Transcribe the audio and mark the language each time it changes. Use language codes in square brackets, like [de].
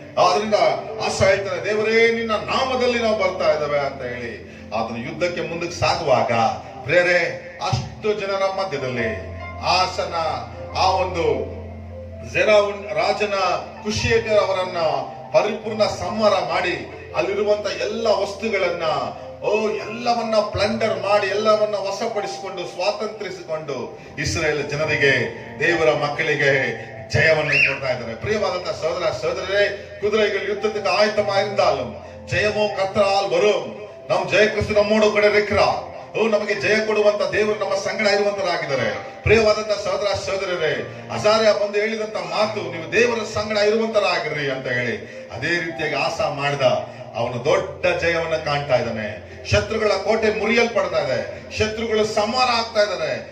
[kn] ಆದ್ರಿಂದ ಆಸಾ ಹೇಳ್ತಾನೆ, ದೇವರೇ ನಿನ್ನ ನಾಮದಲ್ಲಿ ನಾವು ಬರ್ತಾ ಇದ್ದೇವೆ ಅಂತ ಹೇಳಿ ಆತನ ಯುದ್ಧಕ್ಕೆ ಮುಂದಕ್ಕೆ ಸಾಗುವಾಗ, ಪ್ರೇರೆ, ಅಷ್ಟು ಜನರ ಮಧ್ಯದಲ್ಲಿ ಆಸನ ಆ ಒಂದು ಜೆರಾವುನ್ ರಾಜನ ಕುಶಿಯರವರನ್ನ ಪರಿಪೂರ್ಣ ಸಂಹಾರ ಮಾಡಿ ಅಲ್ಲಿರುವಂತ ಎಲ್ಲ ವಸ್ತುಗಳನ್ನ ಎಲ್ಲವನ್ನ ಪ್ಲಂಡರ್ ಮಾಡಿ ಎಲ್ಲವನ್ನ ವಶಪಡಿಸಿಕೊಂಡು ಸ್ವಾತಂತ್ರಿಸಿಕೊಂಡು ಇಸ್ರೇಲ್ ಜನರಿಗೆ, ದೇವರ ಮಕ್ಕಳಿಗೆ ಜಯವನ್ನು ಕೊಡ್ತಾ ಇದ್ದಾರೆ. ಪ್ರಿಯವಾದಂತಹ ಸಹೋದರ ಸಹೋದರರೇ, [ta] குதிரைகள் யுத்தத்துக்கு ஆயத்தமாயிருந்தாலும் ஜெயமோ கர்த்தரால் வரும். நம் ஜெய கிறிஸ்து நம்மோடு கூட இருக்கிறார். [kn] ನಮಗೆ ಜಯ ಕೊಡುವಂತ ದೇವರು ನಮ್ಮ ಸಂಗಡ ಇರುವಂತರಾಗಿದ್ದಾರೆ. ಪ್ರಿಯವಾದಂತ ಸಹೋದರ ಸಹೋದರರೇ, ಅಜಾರ್ಯ ಬಂದು ಹೇಳಿದಂತ ಮಾತು, ನೀವು ದೇವರ ಸಂಗಡ ಇರುವಂತರಾಗಿರ್ರಿ ಅಂತ ಹೇಳಿ ಅದೇ ರೀತಿಯಾಗಿ ಆಸಾ ಮಾಡಿದ. ಅವನು ದೊಡ್ಡ ಜಯವನ್ನ ಕಾಣ್ತಾ ಇದ್ದಾನೆ. ಶತ್ರುಗಳ ಕೋಟೆ ಮುರಿಯಲ್ಪಡ್ತಾ ಇದೆ, ಶತ್ರುಗಳು ಸಂಹಾರ ಆಗ್ತಾ ಇದ್ದಾರೆ.